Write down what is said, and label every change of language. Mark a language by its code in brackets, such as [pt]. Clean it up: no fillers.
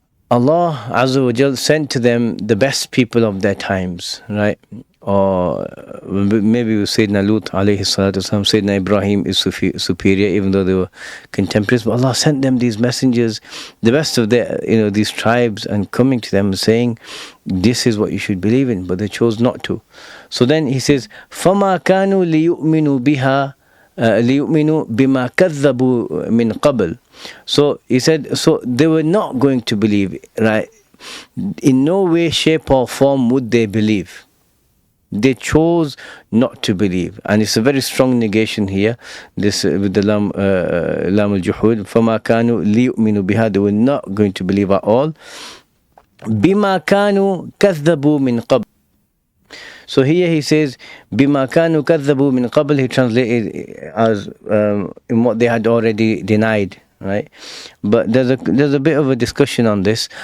[en] Allah Azza wa Jal sent to them the best people of their times, right? Or maybe we Sayyidina Lut alayhi salatu wasalam, Sayyidina Ibrahim is superior, even though they were contemporaries. But Allah sent them these messengers, the best of their, these tribes, and coming to them and saying, this is what you should believe in. But they chose not to. So then he says, [ar] فَمَا كَانُوا لِيُؤْمِنُوا بِهَا لِيُؤْمِنُوا بِمَا كَذَّبُوا مِنْ قَبْلِ. [en] So he said, so they were not going to believe, right? In no way, shape or form would they believe. They chose not to believe. And it's a very strong negation here, this with the lam al-juhud. [ar] فَمَا كَانُوا لِيُؤْمِنُوا بِهَا. [en] They were not going to believe at all. [ar] بِمَا كَانُوا كَذَّبُوا مِنْ قَبْلِ. [en] So here he says, [ar] بِمَا كَانُوا كَذَّبُوا مِنْ قَبْلِ. [en] He translated as in what they had already denied. Right, but there's a bit of a discussion on this.